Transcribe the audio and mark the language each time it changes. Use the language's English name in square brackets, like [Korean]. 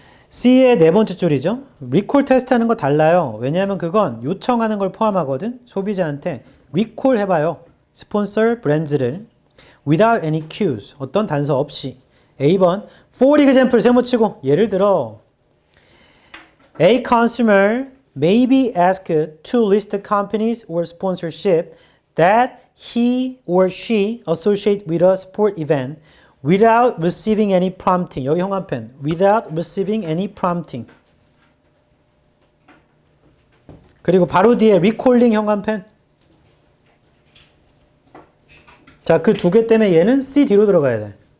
[Korean] C의 네 번째 줄이죠. 리콜 테스트 하는 거 달라요. 왜냐하면 그건 요청하는 걸 포함하거든. 소비자한테 리콜 해봐요. 스폰서 브랜드를 [English] without any cues, [Korean] 어떤 단서 없이. [English] A번 for example [Korean] 세모치고 예를 들어 [English] A consumer may be asked to list the companies or sponsorship that he or she associate with a sport event without receiving any prompting. [Korean] 여기 형광펜. [English] without receiving any prompting. [Korean] 그리고 바로 뒤에 recalling 형광펜. 자, 그 두 개 때문에 얘는 C 뒤로 들어가야 돼.